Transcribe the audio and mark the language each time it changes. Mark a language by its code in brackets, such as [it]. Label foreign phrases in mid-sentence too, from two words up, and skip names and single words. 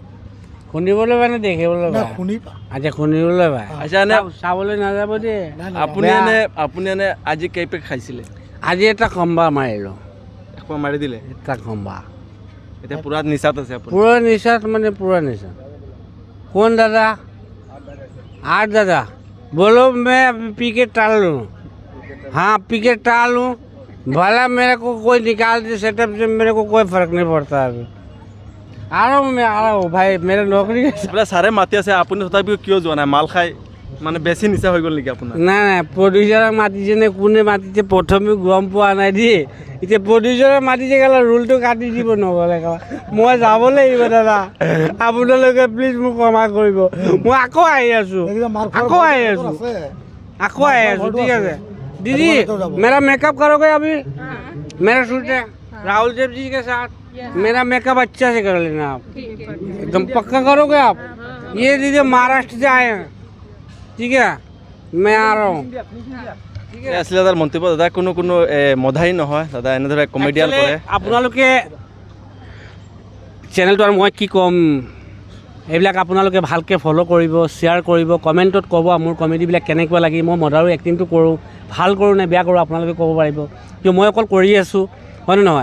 [as] শুনিবলৈ মানে দেখিবলৈ পায়? শুনি পাওঁ। আচ্ছা, শুনিবলৈ পায়। আচ্ছা, এনে চাবলৈ নাযাব দেই। আপুনি এনে আজি কেই পেক খাইছিলে? আজি এটা খম্বা মাৰিলোঁ। একবাৰ মাৰি দিলে? এটা খম্বা। এতিয়া পুৰা নিচাত আছে আপুনি? পুৰা নিচাত মানে পুৰা নিচা। [hi] कौन दादा? 8 दादा, बोलो मैं पी के टाल लूँ। हाँ, पी के टाल लूँ, भला मेरे को कोई निकाल दे सेटअप से, मेरे को कोई फर्क नहीं पड़ता। अभी आ रहा हूँ भाई, मेरे नौकरी [as] বোলে ছাৰে মাতি আছে, আপুনি তথাপিও কিয় যোৱা নাই? মাল খাই মানে বেছি নিচা হৈ গ'ল নেকি আপোনাৰ? নাই নাই, প্ৰডিউচাৰক মাতিছে নে কোনে মাতিছে প্ৰথমে গম পোৱা নাই দেই। এতিয়া প্ৰডিউচাৰে মাতিছে কেলা, ৰোলটো কাটি দিব নহ'লে কেলা। মই যাব লাগিব দাদা, আপোনালোকে প্লিজ মোক ক্ষমা কৰিব। মই আকৌ আহি আছোঁ, ঠিক আছে? [hi] दीदी मेरा मेकअप करोगे अभी? मेरा शूट है राहुल देव जी के साथ, मेरा मेकअप अच्छा से कर लेना आप, एकदम पक्का करोगे आप? ये दीदी महाराष्ट्र से आए हैं, ठीक है? मैं आ रहा हूँ। [as] আছিলে দাদাৰ মন্তব্য। দাদা কোনো মধাই নহয়, দাদা এনেদৰে কমেডিয়ান কৰে। আপোনালোকে চেনেলটো, আৰু মই কি ক'ম, এইবিলাক আপোনালোকে ভালকৈ ফ'ল' কৰিব, শ্বেয়াৰ কৰিব, কমেণ্টত ক'ব মোৰ কমেডিবিলাক কেনেকুৱা লাগি, মই মদাৰো এক্টিংটো কৰোঁ, ভাল কৰোঁ নে বেয়া কৰোঁ আপোনালোকে ক'ব পাৰিব, কিয় মই অকল কৰি আছোঁ, হয়নে নহয়?